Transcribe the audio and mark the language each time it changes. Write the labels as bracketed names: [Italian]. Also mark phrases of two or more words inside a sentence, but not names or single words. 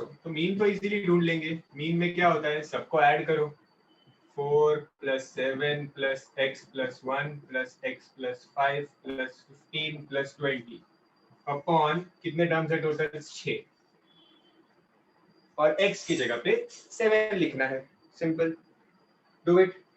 [Hindi] तो mean तो easily ढूंढ लेंगे. Mean में क्या होता है? सबको ऐड करो. [English] 4 plus 7 plus x plus 1 plus x plus 5 plus 15 plus 20 upon [Hindi] कितने टर्म्स है टोटल? [English] 6. [Hindi] और x की जगह पे 7 लिखना है. सिंपल. [English] Do it.